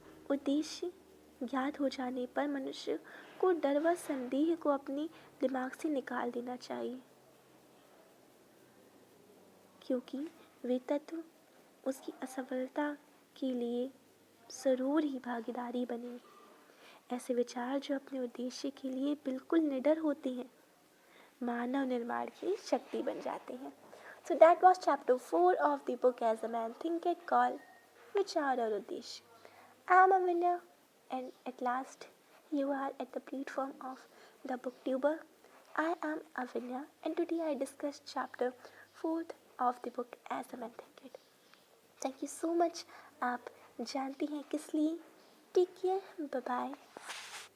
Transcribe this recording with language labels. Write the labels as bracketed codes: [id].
[hi] उद्देश्य ज्ञात हो जाने पर मनुष्य को डर व संदेह को अपने दिमाग से निकाल देना चाहिए, क्योंकि वे तत्व उसकी असफलता के लिए ज़रूर ही भागीदारी बनेंगे। ऐसे विचार जो अपने उद्देश्य के लिए बिल्कुल निडर होते हैं, मानव निर्माण की शक्ति बन जाते हैं। [en] So that was chapter 4 of the book As a Man Thinketh called Vichar और उद्देश्य। I am Avinya and at last you are at the platform of the booktuber. I am Avinya and today I discussed chapter 4th of the book As a Man Thinketh. Thank you so much। [hi] आप जानती हैं किस लिए? [en] Take care, bye bye.